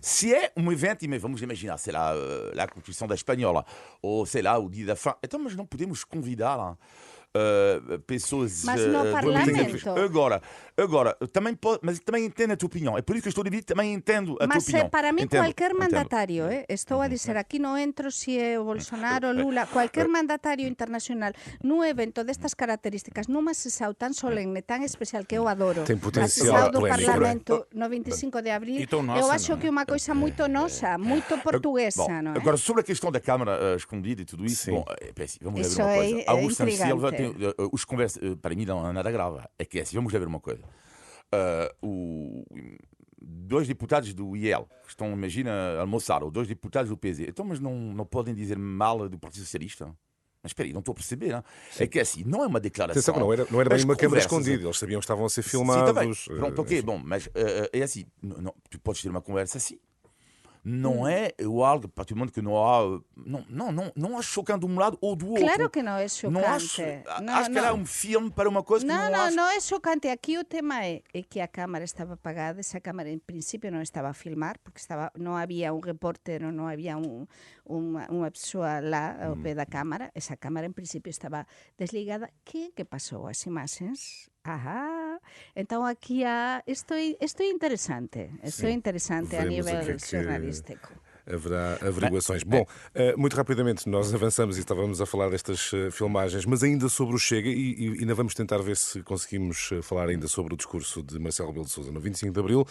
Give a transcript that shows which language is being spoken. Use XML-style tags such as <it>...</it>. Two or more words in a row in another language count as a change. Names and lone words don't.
<pt>Se é um evento, vamos imaginar, sei lá, a Constituição da Espanhola, ou sei lá, o dia da fã. Então, mas não podemos convidar pessoas. Mas no Parlamento. Agora também pode, mas também entendo a tua opinião. É por isso que eu estou a dizer, também entendo a tua Mas opinião.</pt> <gl>para mí</gl> <pt>Entendo,</pt> <gl>cualquier</gl> <pt>entendo.</pt> <gl>mandatario, estou a dizer, aquí non entro se é o Bolsonaro, Lula,</gl> <es>cualquier mandatario internacional</es> <gl>nun evento destas características, nunha sesión tan solemne, tan especial que eu adoro,</gl> <pt>Tem</pt> <gl>a</gl> <pt>potencial</pt> <gl>sesión do</gl> <pt>polémico,</pt> <gl>Parlamento no 25 de abril,</gl> <pt>E tão nosa,</pt> <gl>eu acho</gl> <pt>não é?</pt> <gl>que é unha coisa moito nosa, moito portuguesa,</gl> <pt>Bom,</pt> <gl>non é?</gl> <pt>agora, sobre a questão da Câmara escondida e tudo isso, Sim. bom, vamos Isso lá ver uma coisa. é Augusto Santos intrigante. Silva tem os conversas, para mim não é nada grave. É que é assim, vamos lá ver uma coisa. Dois deputados do IEL que estão, imagina, a almoçar, ou 2 deputados do PZ, então, mas não podem dizer mal do Partido Socialista? Mas espera aí, não estou a perceber. Não? É que é assim, não é uma declaração. Atenção, que não era bem As uma câmara conversas- escondida, eles sabiam que estavam a ser Sim, filmados. também. Pronto, ok, bom, mas é assim, tu podes ter uma conversa assim. Não é algo, a partir do momento que não há. Não acho chocante de um lado ou do outro.</pt> <gl>Claro que non é</gl> <pt>Não acho,</pt> <gl>chocante.</gl> <pt>acho que era um filme para uma coisa que não acho.</pt> <gl>Non é chocante. Aquí o tema é que a cámara estaba apagada. Esa cámara en principio non estaba a filmar porque non había un repórter, non había unha persoa lá ao pé da cámara. Esa cámara en principio estaba desligada. Que pasou? As imaxes?</gl> <pt>Ajá.</pt> <gl>Então aqui isto é interesante. Isto é</gl> <pt>Sim.</pt> <gl>interesante a</gl> <pt>Veremos o</pt> <gl>nível</gl> <pt>que é que-</pt> <gl>jornalístico.</gl> <pt>haverá averiguações. Bom, muito rapidamente nós avançamos e estávamos a falar destas filmagens, mas ainda sobre o Chega, e ainda vamos tentar ver se conseguimos falar ainda sobre o discurso de Marcelo Rebelo de Sousa no 25 de Abril.</pt>